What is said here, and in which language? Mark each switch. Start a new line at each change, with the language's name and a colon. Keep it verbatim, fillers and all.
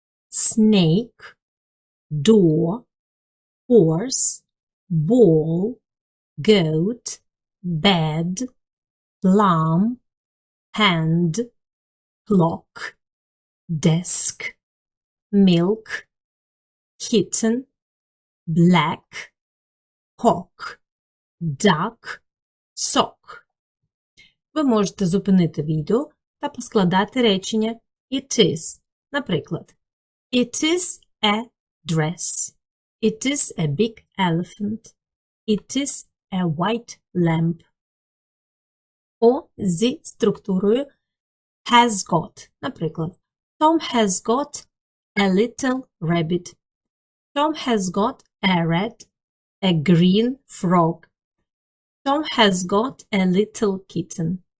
English: snake, door, horse, ball, goat, bed, plum, hand, clock, desk, milk, kitten, black, hawk, duck, sock.
Ukrainian: Ви можете зупинити відео та поскладати речення
English: It is.
Ukrainian: Наприклад,
English: It is a dress. It is a big elephant. It is a white lamp.
Ukrainian: О зі структурою
English: has got.
Ukrainian: Наприклад,
English: Tom has got a little rabbit. Tom has got a red, a green frog. Tom has got a little kitten.